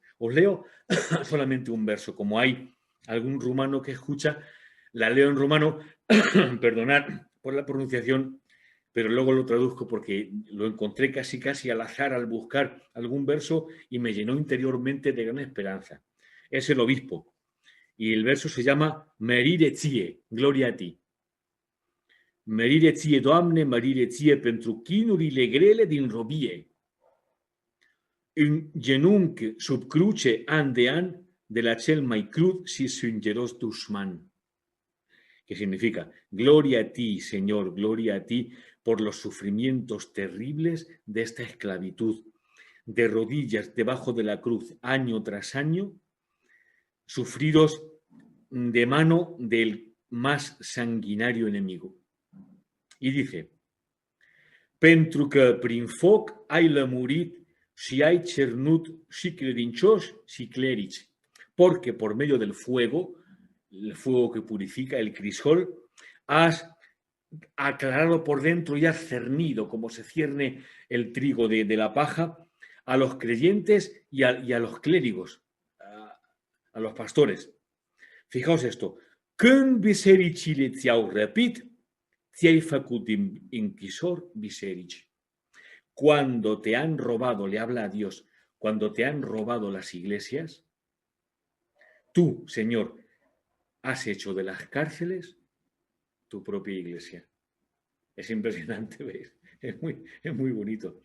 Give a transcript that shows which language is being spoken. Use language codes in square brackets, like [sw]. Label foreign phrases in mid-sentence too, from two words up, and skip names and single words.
[es] Os leo solamente un verso, como hay algún rumano que escucha, la leo en rumano, perdonad por la pronunciación, pero luego lo traduzco porque lo encontré casi al azar al buscar algún verso y me llenó interiormente de gran esperanza. Es el obispo y el verso se llama [ro] Merire ție, [es] gloria a ti. [ro] Merire ție, Doamne, merire ție pentru chinurile grele din robie. În genunchi sub cruce an de an de la cel mai crud și sângeros dușman. [es] Que significa, gloria a ti, Señor, gloria a ti por los sufrimientos terribles de esta esclavitud, de rodillas debajo de la cruz, año tras año, sufridos de mano del más sanguinario enemigo. Y dice, [ro] pentru că prin foc ai lămurit și ai cernut și credincioși și clerici, [es] porque por medio del fuego, el fuego que purifica, el crisol, has aclarado por dentro y has cernido, como se cierne el trigo de la paja, a los creyentes y a los clérigos, a los pastores. Fijaos esto, [ro] când bisericile ți-au răpit, ți-ai făcut închisor biserici. [es] Cuando te han robado, le habla a Dios, cuando te han robado las iglesias, tú, Señor, has hecho de las cárceles tu propia iglesia. Es impresionante, ¿veis? Es muy bonito.